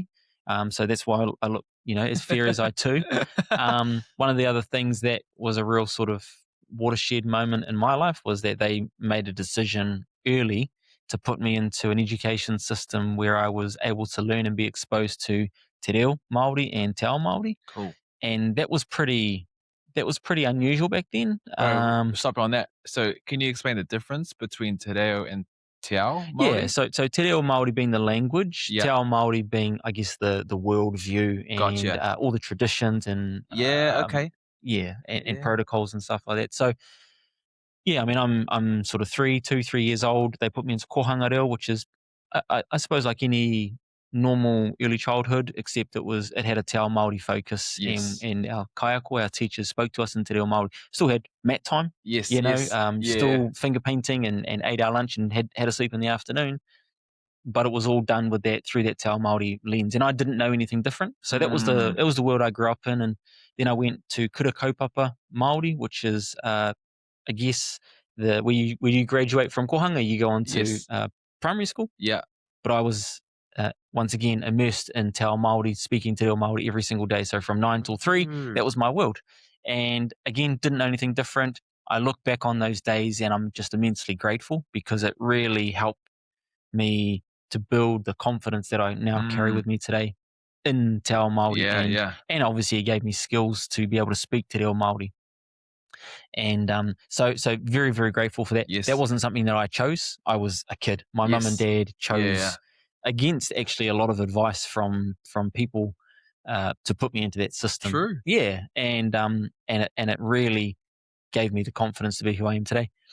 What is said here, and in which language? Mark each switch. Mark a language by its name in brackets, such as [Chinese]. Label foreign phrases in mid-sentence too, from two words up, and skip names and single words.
[English] So that's why I look, as fair as I too. One of the other things that was a real sort of watershed moment in my life was that they made a decision early to put me into an education system where I was able to learn and be exposed to [Māori] te reo Māori [English] and [Māori] te ao Māori. [English] Cool. And that was pretty unusual back then. Stop on that. So can you explain the difference between [Māori] te reo [English] and [Māori] te ao Māori? [English] Yeah, so [Māori] te reo Māori [English] being the language, [Māori] te ao Māori [English] being, I guess, the world view and all the traditions and and protocols and stuff like that. So yeah, I mean, I'm sort of 3 years old. They put me into [Māori] kohanga reo, [English] which is, I suppose, like any normal early childhood, except it had a [Māori] te ao Māori [English] focus. And our kaiako, our teachers, spoke to us in [Māori] te reo Māori. [English] Still had mat time, still finger painting and ate our lunch and had a sleep in the afternoon. But it was all done through that [Māori] te ao Māori [English] lens, and I didn't know anything different. So that was the world I grew up in. And then I went to [Māori] kura kaupapa Māori, [English] which is I guess where you graduate from kohanga, you go on to primary school. Yeah. But I was once again immersed in [Māori] te ao Māori, [English] speaking [Māori] te reo Māori [English] every single day. So from 9 till 3, that was my world. And again, didn't know anything different. I look back on those days and I'm just immensely grateful, because it really helped me to build the confidence that I now carry with me today in [Māori] te ao Māori. [English] And obviously it gave me skills to be able to speak [Māori] te reo Māori. [English] And so very, very grateful for that. That wasn't something that I chose. I was a kid. My mum and dad chose against actually a lot of advice from people to put me into that system. True. Yeah, and it really gave me the confidence to be who I am today.